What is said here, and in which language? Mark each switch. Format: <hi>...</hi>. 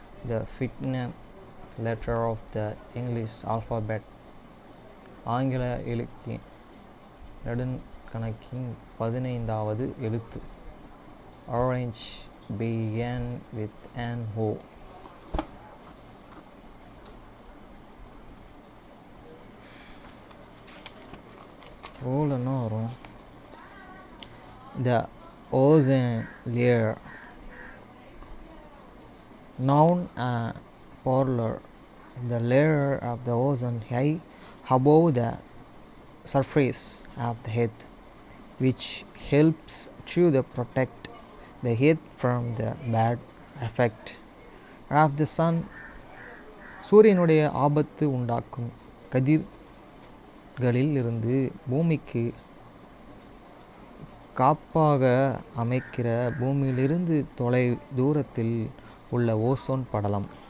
<en>The fifth letter of the English alphabet.</en> <ta>ஆங்கில இலக்கிய நெடுங்கணக்கின் 15வது எழுத்து.</ta> <en>Orange began with an O.</en> <ta>ஓல என்ன வரும்?</ta> <en>The ozone layer. Noun and plural. The layer of the ozone high above the surface of the earth, which helps to protect the earth from the bad effect of the sun.</en> <ta>சூரியனுடைய ஆபத்து உண்டாக்கும் கதிர்களில் இருந்து பூமிக்கு காப்பாக அமைக்கிற பூமியிலிருந்து தொலை தூரத்தில் உள்ள ஓசோன் படலம்.</ta>